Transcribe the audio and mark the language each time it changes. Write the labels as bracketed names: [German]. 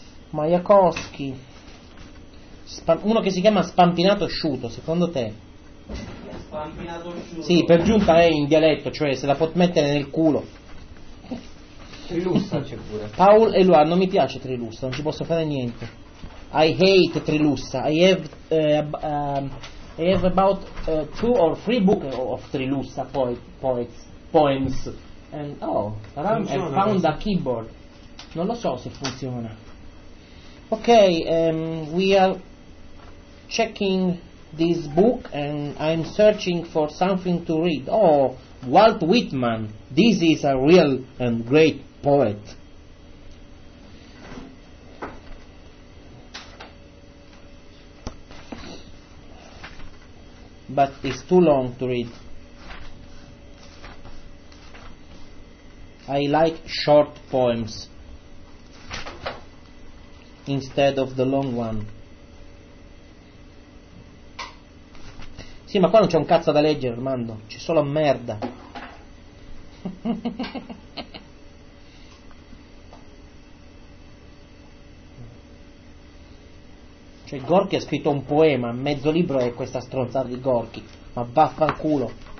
[Italian] Majakovskij. Uno che si chiama Spampinato Sciuto, secondo te? Spampinato Sciuto. Sì, per giunta è in dialetto, cioè se la può mettere nel culo. Trilusta c'è pure. Paul e Luan, non mi piace Trilusta, non ci posso fare niente. [English] I hate Trilusta. I have about two or three books of Trilusta poems. And oh, Ram has found a keyboard. [Italian] Non lo so se funziona. [English] Ok, we are checking this book and I'm searching for something to read. Oh, Walt Whitman. This is a real and great poet. But it's too long to read. I like short poems instead of the long one. [Italian] Sì, ma qua non c'è un cazzo da leggere, Armando. C'è solo merda. Cioè Gorky ha scritto un poema, mezzo libro è questa stronzata di Gorky. Ma vaffanculo.